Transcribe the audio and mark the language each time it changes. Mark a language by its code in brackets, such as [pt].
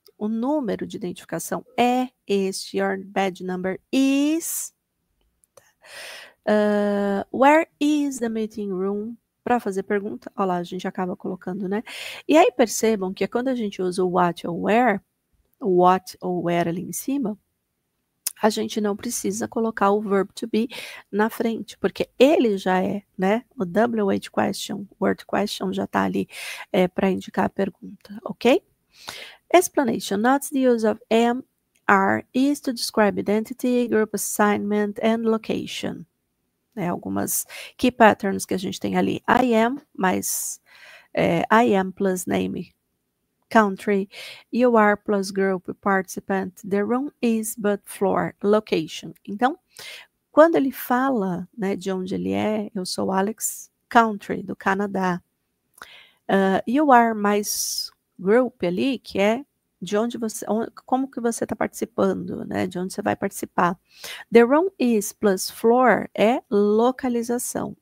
[pt] O número de identificação é este. [en] Your badge number is. Where is the meeting room? [pt] Para fazer pergunta, olha lá, a gente acaba colocando, né? E aí percebam que quando a gente usa o what ou where ali em cima, a gente não precisa colocar o verb to be na frente, porque ele já é, né? O WH question, word question já está ali para indicar a pergunta, ok? [en] Explanation. Notice the use of am, are, is to describe identity, group assignment and location. [pt] Algumas key patterns que a gente tem ali. [en] I am, [pt] mais [en] I am plus name, country. You are plus group, participant. The room is but floor, location. [pt] Então, quando ele fala, né, de onde ele é, eu sou Alex, country, do Canadá. [en] You are [pt] mais group ali, que é de onde você, como que você está participando, né? De onde você vai participar. [en] The room is plus floor [pt] é localização.